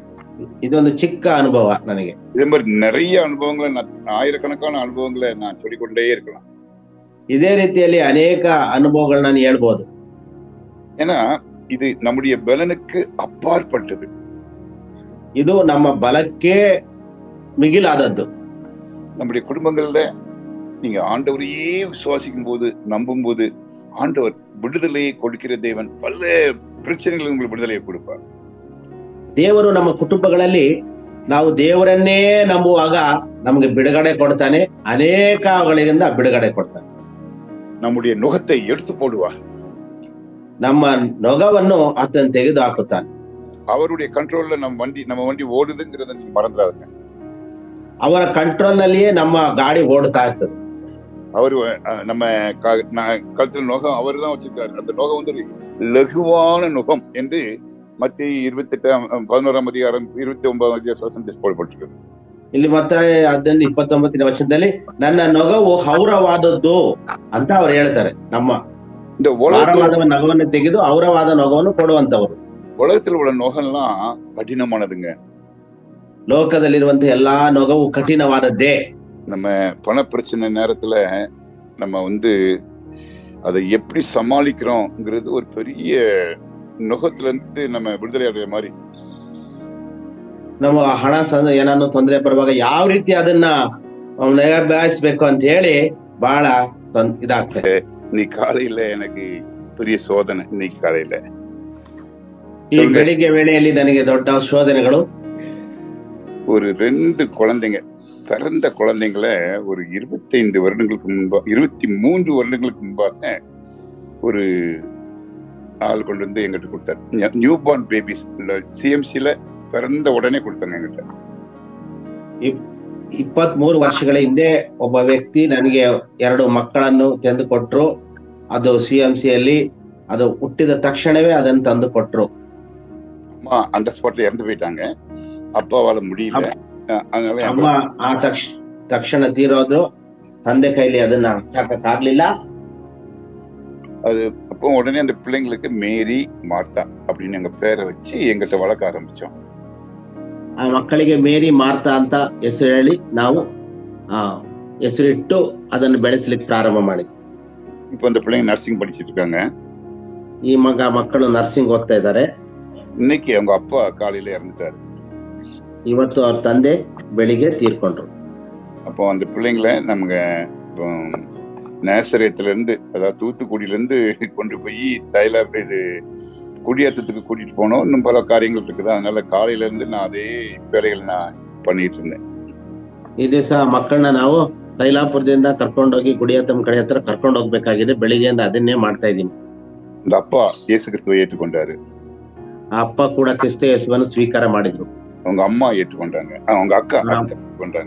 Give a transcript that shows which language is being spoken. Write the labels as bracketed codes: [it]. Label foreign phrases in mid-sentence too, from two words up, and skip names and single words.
[kn] ಇದೊಂದು ಚಿಕ್ಕ ಅನುಭವ ನನಗೆ. [ta] இதே மாதிரி நிறைய அனுபவங்களை, ஆயிரக்கணக்கான அனுபவங்களை நான் சொல்லிக்கொண்டே இருக்கலாம். [kn] ಇದೇ ರೀತಿಯಲ್ಲಿ ಅನೇಕ ಅನುಭವಗಳನ್ನ ನಾನು ಹೇಳ್ಬೋದು. [ta] ஏன்னா இது நம்முடைய பலனுக்கு அப்பாற்பட்டது. [kn] ಇದು ನಮ್ಮ ಬಲಕ್ಕೆ ಮಿಗಿಲಾದದ್ದು. [ta] நம்முடைய குடும்பங்கள்ல நீங்க ஆண்டவரையே விசுவாசிக்கும் போது, நம்பும் போது, ஆண்டவர் விடுதலையை கொடுக்கிற தேவன். பல பிரச்சனைகள் உங்களுக்கு விடுதலையை கொடுப்பார். [kn] ದೇವರು ನಮ್ಮ ಕುಟುಂಬಗಳಲ್ಲಿ ನಾವು ದೇವರನ್ನೇ ನಂಬುವಾಗ ನಮಗೆ ಬಿಡುಗಡೆ ಕೊಡ್ತಾನೆ, ಅನೇಕಗಳಿಂದ ಬಿಡುಗಡೆ ಕೊಡ್ತಾನೆ. [ta] நம்முடைய நுகத்தை எடுத்து போடுவார். [kn] ನಮ್ಮ ನೊಗವನ್ನು ಆತನು ತೆಗೆದು ಹಾಕುತ್ತಾನೆ. [ta] அவருடைய கண்ட்ரோல்ல நம்ம வண்டி ஓடுதுங்கிறத நீங்க மறந்துடாதுங்க. [kn] ಅವರ ಕಂಟ್ರೋಲ್ ನಲ್ಲಿಯೇ ನಮ್ಮ ಗಾಡಿ ಓಡ್ತಾ ಇರ್ತದೆ. [ta] அவரு நம்ம கழுத்துல நுகம் அவர் தான் வச்சிருக்காரு. அந்த நுகம் வந்து லகுவான நுகம் என்று மத்திய 28 அதிகாரம் 29 போடப்பட்டிருக்கிறது. [kn] ಇಲ್ಲಿ ಮತ್ತೆ 29 ವಚನದಲ್ಲಿ ನನ್ನ ನೊಗವು ಹೌರವಾದದ್ದು ಅಂತ ಅವ್ರು ಹೇಳ್ತಾರೆ. ನಮ್ಮ [ta] இந்த [kn] ನೊಗವನ್ನು ತೆಗೆದು ಹೌರವಾದ ನೊಗವನ್ನು ಕೊಡುವಂತವರು. [ta] உலகத்தில் உள்ள நுகம்லாம் கடினமானதுங்க. [kn] ಲೋಕದಲ್ಲಿರುವಂತ ಎಲ್ಲಾ ನೊಗವು ಕಠಿಣವಾದದ್ದೇ. [ta] நம்ம பண பிரச்சனை நேரத்துல நம்ம வந்து அதை எப்படி சமாளிக்கிறோம்ங்கிறது ஒரு பெரிய நுகத்துல இருந்து நம்ம விடுதலை அடைகிற மாதிரி. [kn] ನಮ್ಮ ಹಣ ಏನಾದ್ರು ತೊಂದರೆ ಬರುವಾಗ ಯಾವ ರೀತಿ ಅದನ್ನ ನಿಭಾಯಿಸ್ಬೇಕು ಅಂತ ಹೇಳಿ ಬಹಳ ಇದಾಗ್ತದೆ. [ta] இன்னைக்கு காலையில எனக்கு பெரிய சோதனை. இன்னைக்கு காலையில [kn] ಈ ಬೆಳಿಗ್ಗೆ ವೇಳೆಯಲ್ಲಿ ನನಗೆ ದೊಡ್ಡ ಶೋಧನೆಗಳು. [ta] ஒரு 2 குழந்தைங்க, பிறந்த குழந்தைங்களை ஒரு 25 வருடங்களுக்கு முன்பாக, 23 வருடங்களுக்கு முன்பாக ஒரு ஆள் கொண்டு வந்து எங்கிட்ட கொடுத்தாரு. [en] new born babies [ta] CMCல பிறந்த உடனே கொடுத்தாங்க எங்கிட்ட. [kn] 23 ವರ್ಷಗಳ ಹಿಂದೆ ಒಬ್ಬ ವ್ಯಕ್ತಿ ನನಗೆ 2 ಮಕ್ಕಳನ್ನು ತಂದು ಕೊಟ್ರು. ಅದು CMCಯಲ್ಲಿ ಅದು ಹುಟ್ಟಿದ ತಕ್ಷಣವೇ ಅದನ್ನು ತಂದು ಕೊಟ್ರು. [ta] அம்மா அந்த ஸ்பாட்ல இறந்து போயிட்டாங்க. அப்பாவால முடியல, அதனால [kn] ಅಮ್ಮ ಆ ತಕ್ಷಣ ತೀರೋದ್ರು. ತಂದೆ ಕೈಲಿ ಅದನ್ನ ಹಾಕಕ್ಕಾಗ್ಲಿಲ್ಲ. [ta] அது அப்போ உடனே அந்த பிள்ளைங்களுக்கு மேரி, மார்த்தா அப்படின்னு எங்க பேரை வச்சு எங்கிட்ட வளர்க்க ஆரம்பிச்சோம். [kn] ಆ ಮಕ್ಕಳಿಗೆ ಮೇರಿ, ಮಾರ್ತಾ ಅಂತ ಹೆಸರು ಹೇಳಿ ನಾವು ಹೆಸರಿಟ್ಟು ಅದನ್ನು ಬೆಳೆಸಲಿಕ್ಕೆ ಪ್ರಾರಂಭ ಮಾಡಿದ್ವಿ. [ta] இப்போ அந்த பிள்ளைங்க நர்சிங் படிச்சிட்டு இருக்காங்க. [kn] ಈ ಮಕ್ಕಳು ನರ್ಸಿಂಗ್ ಓದ್ತಾ ಇದ್ದಾರೆ. [ta] இன்னைக்கு அவங்க அப்பா காலையில இறந்துட்டாரு. [kn] ಇವತ್ತು ಅವ್ರ ತಂದೆ ಬೆಳಿಗ್ಗೆ ತೀರ್ಕೊಂಡ್ರು. [ta] அப்போ அந்த பிள்ளைங்களை நமக்கு இப்போ நேசரேத்துல இருந்து, அதாவது தூத்துக்குடியில இருந்து கொண்டு போய் இது குடியேற்றத்துக்கு கூட்டிட்டு போனோம். இன்னும் பல காரியங்கள் இருக்குது. அதனால காலையில இருந்து நான் அதே வேலைகள் நான் பண்ணிட்டு இருந்தேன். [kn] ಈ ದಿವಸ ಮಕ್ಕಳನ್ನ ನಾವು ತೈಲಾಪುರದಿಂದ ಕರ್ಕೊಂಡೋಗಿ ಗುಡಿಯತ್ತಮ್ ಕಡೆ ಹತ್ರ ಕರ್ಕೊಂಡು ಹೋಗ್ಬೇಕಾಗಿದೆ. ಬೆಳಿಗ್ಗೆಯಿಂದ ಅದನ್ನೇ ಮಾಡ್ತಾ ಇದ್ದೀನಿ. [ta] இந்த அப்பா இயேசு கிறிஸ்துவை ஏற்றுக்கொண்டாரு. [kn] ಆ ಅಪ್ಪ ಕೂಡ ಕ್ರಿಸ್ತ ಯೇಸುವನ್ನು ಸ್ವೀಕಾರ ಮಾಡಿದ್ರು. [ta] அவங்க அம்மா ஏற்றுக்கொண்டாங்க. அவங்க அக்கா ஏற்றுக்கொண்டாங்க.